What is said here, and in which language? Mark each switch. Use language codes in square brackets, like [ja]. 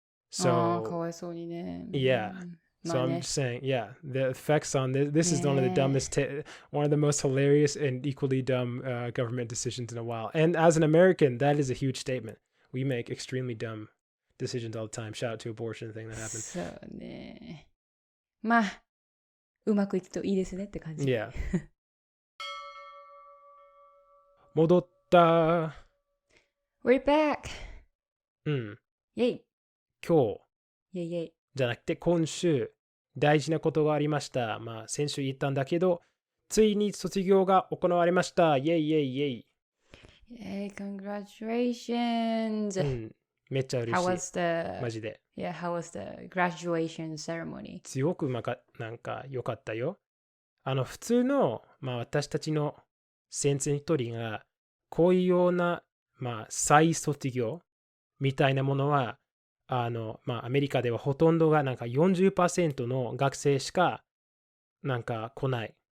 [en] So yeah. So I'm just saying, yeah, the effects on this is one of the dumbest, one of the most hilarious and equally dumb government decisions in a while. And as an American, that is a huge statement. We make extremely dumb decisions all the time. Shout out to abortion thing that happened. [ja] そうね。まあ、うまくいくといいですねって感じ。 [en] Yeah. [ja] 戻った。 [en] We're back! [ja] うん。イェイ今日。イェイイェイ。じゃなくて今週大事なことがありました。まあ先週言ったんだけど、ついに卒業が行われました。イェイイェイイェイ。 [en] Congratulations! [ja] うん。めっちゃ嬉しい。 [en] How was the... [ja] マジで。 [en] Yeah, how was the graduation ceremony? [ja] すごくなんか良かったよ。普通の、まあ私たちの先生一人が、こういうような、まあ再卒業みたいなものは、まあアメリカではほとんどがなんか 40% の学生しかなんか来ない。